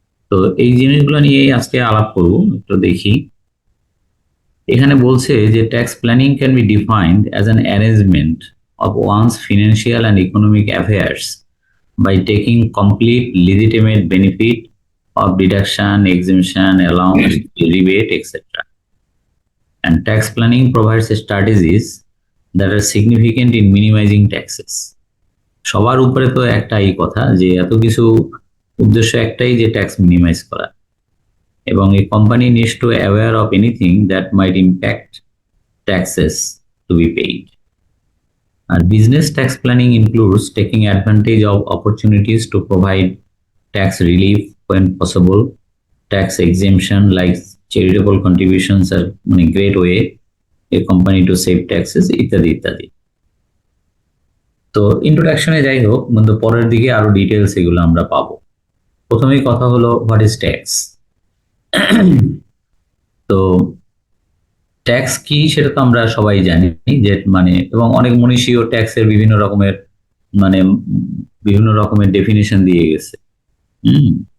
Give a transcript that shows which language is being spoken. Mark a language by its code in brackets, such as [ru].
[bn] তো এই জিনিসগুলো নিয়েই আজকে আলাপ করব, একটু দেখি। এখানে বলছে যে [en] Tax planning can be defined as an arrangement of one's financial and economic affairs by taking complete legitimate benefit of deduction, exemption, allowance, rebate, etc. And tax planning provides strategies that are significant in minimizing taxes. [bn] সবার উপরে তো একটাই কথা যে এত কিছু উদ্দেশ্য একটাই, যে ট্যাক্স মিনিমাইজ করা, এবং এই [en] Company needs to aware of anything that might impact taxes to be paid. And business tax planning includes taking advantage of opportunities to provide tax relief when possible. Tax exemption like charitable contributions are a great way a company to save taxes, [bn] ইত্যাদি ইত্যাদি। তো ইন্ট্রোডাকশনে যাই হোক, কিন্তু পরের দিকে আরো details এগুলো আমরা পাবো। প্রথমেই কথা হলো [en] What is tax. [bn] তো ট্যাক্স কি সেটা তো আমরা সবাই জানি, যে মানে এবং অনেক মনীষীও ট্যাক্সের মানে বিভিন্ন রকমের ডেফিনেশন দিয়ে গেছে। হুম।